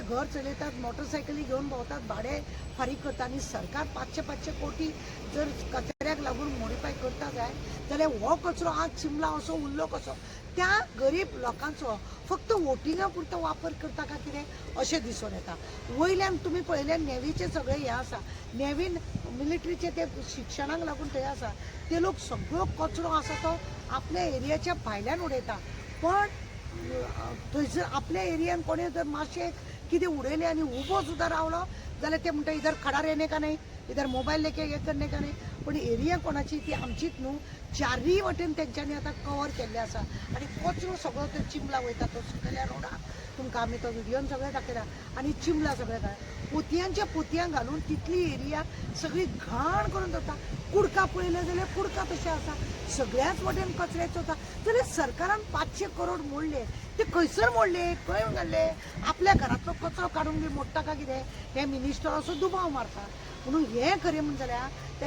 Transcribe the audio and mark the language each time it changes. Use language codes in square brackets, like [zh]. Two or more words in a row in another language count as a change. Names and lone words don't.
[kok] घर चलयतात मोटरसायकली घेवन भोंवतात भाडे फारीक करता आनी सरकार 500 कोटी जर कचऱ्याक लागून मोडिफाय करता जाल्यार हो कचरो आज चिंबला असो उरलो कसो त्या गरीब लोकांचो फक्त वोटिंगा पुरतो वापर करता काय कितें अशें दिसून येता वयल्यान तुमी पळयल्यार नेवीचे सगळे हे आसा नेवीन मिलिटरीचे ते शिक्षणाक लागून थंय आसा ते लोक सगळो कचरो आसा तो आपल्या एरियाच्या भायल्यान उडयता पण थंयसर आपल्या एरियान कोणें जर मातशें कितें उडयलें आनी उबो सुद्दां रावलो जाल्यार ते म्हणटा [hi] इधर खडा रहने का नाही इधर मोबाईल लेके हे करने का नाही [kok] पण एरिया कोणाची ती आमचीच न्हू चारय वटेन तेंच्यांनी आतां कवर केल्ले आसा आनी कचरो सगळो तो चिंबला वयता तो सुकल्या रोडार तुमकां आमी तो व्हिडियोन सगळें दाखयला आनी चिंबला सगळें काय पोतयांच्या पोतयां घालून तितली एरिया सगळी घाण करून दवरता कुडका पळयले जाल्यार कुडका तशें आसा सगळ्याच वटेन कचऱ्याचो आसा जाल्यार सरकारान 500 करोड मोडले ते खंयसर मोडले खंय घाल्ले आपल्या घरांतलो कचरो काडून बी मोडटा काय कितें हे मिनिस्टर असो दुबाव मारता म्हणून हे खरें म्हणून जाल्यार त्या